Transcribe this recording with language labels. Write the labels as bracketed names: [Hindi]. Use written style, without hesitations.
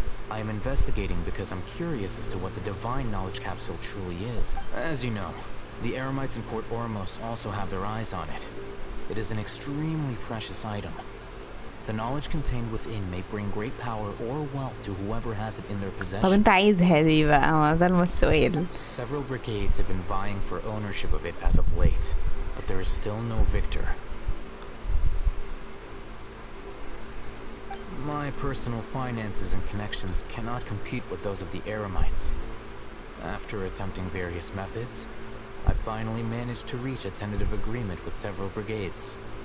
[English] I am investigating because I'm curious as to what the divine knowledge capsule truly is. As you know, the Eremites in Port Ormos also have their eyes on it. It is an extremely precious item. The knowledge contained within may bring great power or wealth to whoever has it in their possession. [Arabic] طب انت عايزها دي بقى، ما ده السؤال. [English] Several brigades have been vying for ownership of it as of late, but there is still no victor. My personal finances and connections cannot compete with those of the Eremites. After attempting various methods, I finally managed to reach a tentative agreement with several brigades.